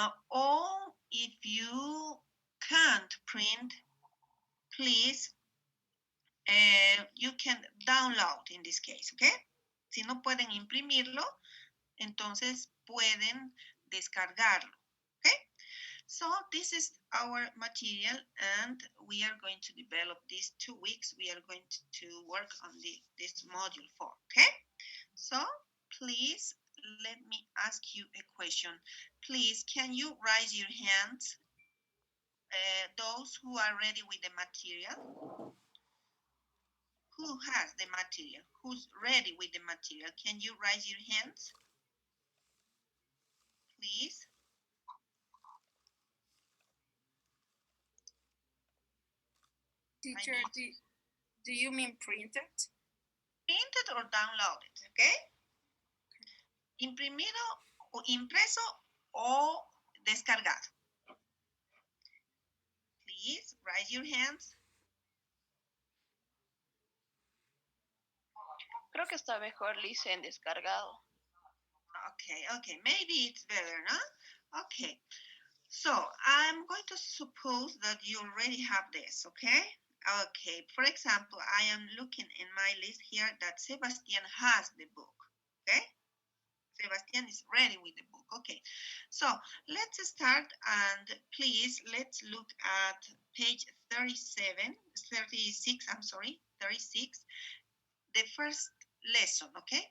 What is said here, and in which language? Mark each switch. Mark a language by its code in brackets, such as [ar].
[en] Or if you can't print, please, you can download in this case, okay? [es] Si no pueden imprimirlo, entonces pueden descargarlo, okay? [en] So this is our material, and we are going to develop these 2 weeks. We are going to work on this module 4, okay? So please let me ask you a question. Please, can you raise your hands? Those who are ready with the material? Who has the material? Who's ready with the material? Can you raise your hands? Please. Teacher, do you mean printed? Printed or downloaded, okay? [es] Imprimido o impreso o descargado. [en] Please raise your hands. [es] Creo que está mejor, Lice, en descargado. [en] Okay. Maybe it's better, no? Okay. So I'm going to suppose that you already have this, okay? Okay. For example, I am looking in my list here that Sebastian has the book, okay? Sebastian is ready with the book. Okay, so let's start and please let's look at page 37, 36, I'm sorry, 36, the first lesson, okay?